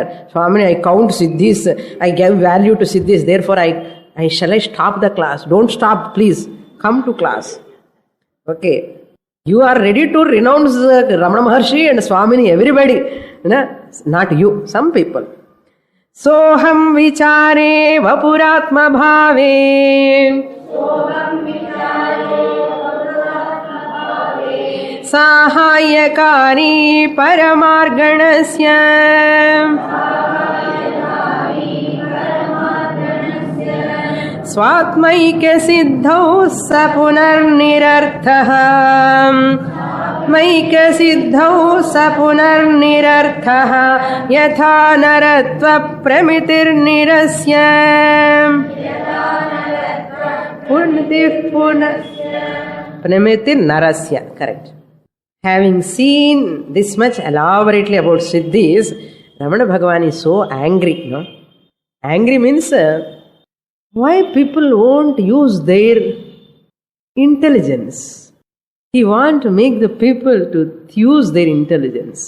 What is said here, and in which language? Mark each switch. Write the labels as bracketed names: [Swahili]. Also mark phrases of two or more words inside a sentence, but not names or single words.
[English] Swami, I count siddhis, I give value to siddhis, therefore I stop the class? Don't stop, please. Come to class. Okay. You are ready to renounce Ramana Maharshi and Swamini, everybody. Not you, some people. [Sanskrit] Soham vichare vapuratma bhave. Sahayakari paramarganasya. Swatmaikya siddhau sapunarnirarthaha. Maikya siddhau sapunarnirarthaha. Yatha naratva pramitirnirasya. Pramitirnarasya, [English] correct. Having seen this much elaborately about siddhis, Ramana Bhagavan is so angry, no? Angry means why people won't use their intelligence. He wants to make the people to use their intelligence.